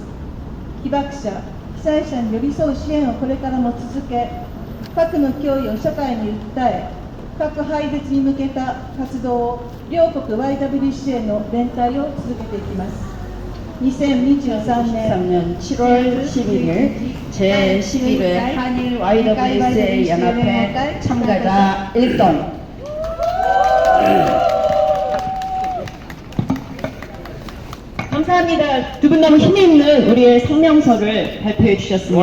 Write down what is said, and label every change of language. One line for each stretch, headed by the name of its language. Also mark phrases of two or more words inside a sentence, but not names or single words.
Japanese: 被爆者、被災者に寄り添う支援をこれからも続け、核の脅威を社会に訴え、核廃絶に向けた活動を両国 YWCA の連帯を続けていきます。2023年
Korean: 7월 11일 제11회 한일 YWCA 연합회 참가자 1동 감사합니다. 두 분 너무 힘있는 우리의 성명서를 발표해 주셨습니다.